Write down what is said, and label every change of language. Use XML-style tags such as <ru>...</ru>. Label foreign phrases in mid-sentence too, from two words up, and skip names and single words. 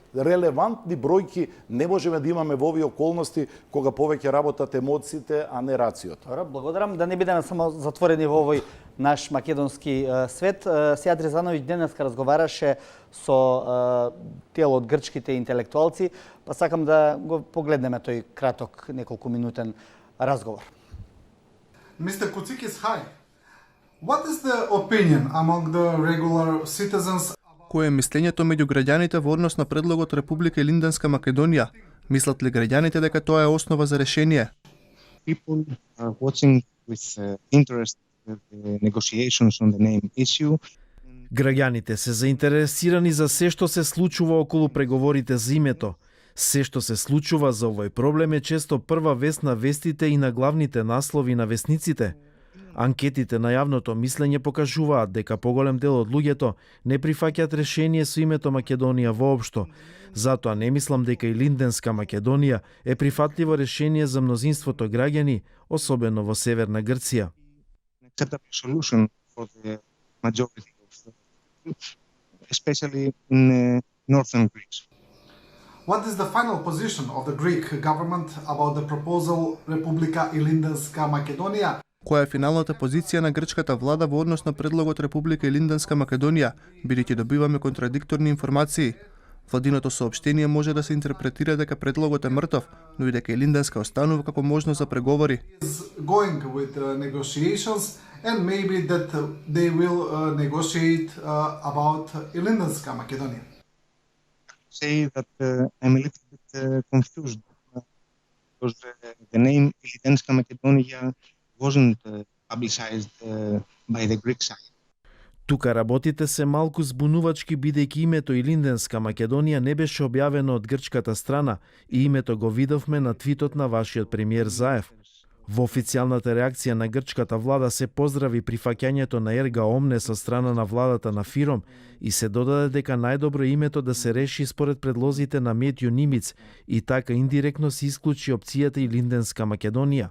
<mk>Релевантни бројки не можеме да имаме во овие околности кога повеќе работат емоциите, а не рациото. Добро, благодарам. Да не бидеме само затворени во овој наш македонски свет. Сејад Резановиќ денеска разговараше со дел од грчките интелектуалци, па сакам да го погледнеме тој краток неколкуминутен разговор.</mk> <en>Mr. Koutsikis, hi. What is the opinion among the regular citizens?</en> <mk>Кое е мислењето меѓу граѓаните во однос на предлогот Република Илинденска Македонија? Мислат ли граѓаните дека тоа е основа за решение?</mk> <en>People are watching with interest the negotiations on the name issue.</en> <mk>Граѓаните се заинтересирани за се што се случува околу преговорите за името. Се што се случува за овој проблем е често прва вест на вестите и на главните наслови на вестниците. Анкетите на јавното мислење покажуваат дека поголем дел од луѓето не прифаќаат решение со името Македонија воопшто. Затоа не мислам дека и Илинденска Македонија е прифатливо решение за мнозинството граѓани, особено во Северна Грција.</mk> <en>Acceptable solution for the majority of especially in northern Greece. What is the final position of the Greek government about the proposal Republika Ilindenska Makedonia?</en> <mk>Која е финалната позиција на грчката влада во однос на предлогот Република Илинденска Македонија, бидејќи добиваме контрадикторни информации? Владиното соопштение може да се интерпретира дека предлогот е мртов, но и дека Илинденска останува како можност за преговори.</mk> <en>Is going with negotiations and maybe that they will negotiate about Ilindenska Makedonia. Say that I'm a little bit confused because the name Ilidenska Makedonia wasn't publicized by the Greek side.</en> <mk>Тука работите се малку збунувачки бидејќи името Илинденска Македонија не беше објавено од грчката страна и името го видовме на твитот на вашиот премиер Заев. Во официјалната реакција на грчката влада се поздрави прифаќањето на Ерга Омне со страна на владата на Фиром и се додаде дека најдобро е името да се реши според предлозите на Метју Нимиц и така индиректно се исклучи опцијата Илинденска Македонија.</mk>